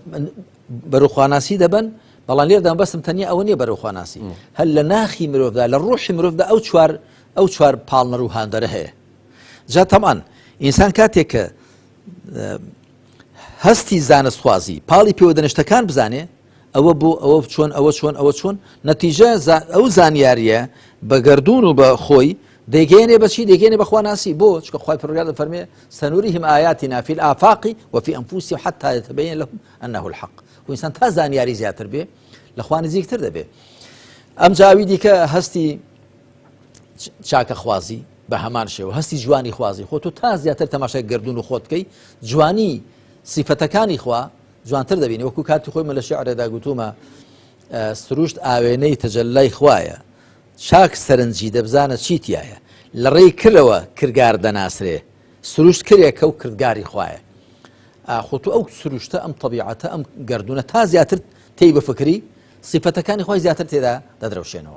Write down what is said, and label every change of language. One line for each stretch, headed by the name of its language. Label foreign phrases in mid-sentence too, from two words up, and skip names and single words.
Central Kurdish: بەرەو خواناسی دەبن بەڵام لێردا بەسم تەنیا ئەوە نییە بەرەو خواناسی هەل لە ناخی مرۆڤدا لە ڕوحی مرۆڤدا ئەو چوار پاڵنەر و هاندەرە هەیە جا تەمان ئینسان کاتێک کە هەستی زانست خوازی پاڵی پێوەدەنیشتەکان بزانێ ئەوە بۆ ئەوە چۆن ئەوە چۆن ئەوە چۆن نەتیجە ئەو زانیاریە بە گەردوون و بە خۆی دەیگەێنێ بەچی دەیگەێنێ بە خواناسی بۆ چکە خوای پروردگار دەفەرمێ
Arabic: سەنوریهم ئایاتینا فی الآفاق وفي أنفسهم حتى يتبين لهم أنه الحق
Central Kurdish: و ئینسان تا زانیاری زیاتر بێ لە خوا نزیکتر دەبێ ئەم جاوی دیکە هەستی چاکە خوازی بە هەمان شێوە هەستی جوانی خوازی خۆ تۆ تا زیاتر تەماشای گردون و خۆت بکەی جوانی سیفەتەکانی خوا جوانتر دەبینی وەکو کاتی خۆی مە لە شێعرێدا گوتومە سروشت ئاوێنەی تەجەلای خوایە چاک سەرنجی دەبزانە چیتیایە لە ڕێی کردەوە کردگار دەناسرێ سروشت کرێکە و کردگاری خوایە خۆتو ئەو سروشتە ئەم طبیعەتە ئەم گردونە تا زیاتر تێی بفکری سیفەتەکانی خۆی زیاتر تێدا دەدرەوشێنەوە